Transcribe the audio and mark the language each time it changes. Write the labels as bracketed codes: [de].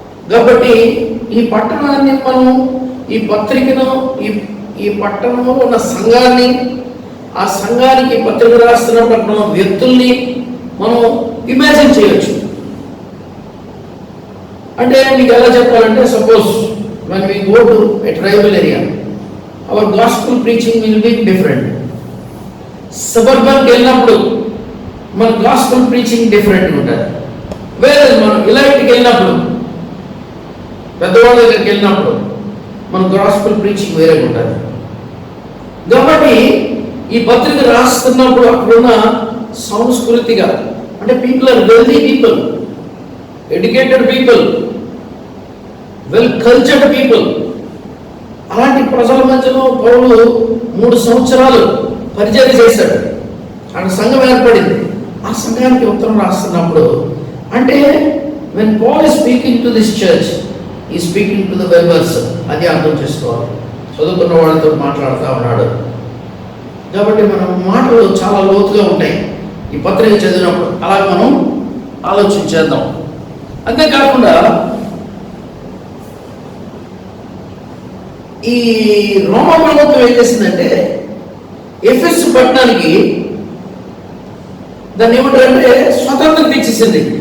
[te] కాబట్టి ఈ పట్టణాన్ని మనం, ఈ పత్రికను, ఈ పట్టణంలో ఉన్న సంఘాన్ని, ఆ సంఘానికి పత్రిక రాస్తున్న వ్యక్తుల్ని మనం ఇమాజిన్ చేయొచ్చు. అంటే మీకు ఎలా చెప్పాలంటే, suppose [en] when we go to a tribal area, our gospel preaching will be different. [te] సబర్బన్కి వెళ్ళినప్పుడు మన గాస్పుల్ ప్రీచింగ్ డిఫరెంట్ ఉంటుంది. వేరే మనం ఇలాంటికి వెళ్ళినప్పుడు, పెద్దవాళ్ళ దగ్గరికి వెళ్ళినప్పుడు మన గాస్పుల్ ప్రీచింగ్ వేరే ఉంటుంది. కాబట్టి ఈ పత్రిక రాస్తున్నప్పుడు అక్కడున్న సంస్కృతిగా, అంటే [en] People are wealthy people, educated people, well cultured people. [te] అలాంటి ప్రజల మధ్యలో పౌలు 3 సంవత్సరాలు పరిచర్య చేశాడు. అక్కడ సంఘం ఏర్పడింది. ఆ సంఘానికి ఉత్తరం రాస్తున్నప్పుడు అంటే [en] when Paul is speaking to this church, he is speaking to the members. [te] అది అర్థం చేసుకోవాలి. చదువుకున్న వాళ్ళతో మాట్లాడుతూ ఉన్నాడు. కాబట్టి మన మాటలు చాలా లోతుగా ఉంటాయి ఈ పత్రిక చదివినప్పుడు. అలా మనం ఆలోచించేద్దాం. అంతేకాకుండా ఈ రోమా ప్రభుత్వం ఏం చేసిందంటే ఎఫెస్ పట్టణానికి దాన్ని ఏమంటారంటే స్వతంత్రత ఇచ్చేసింది.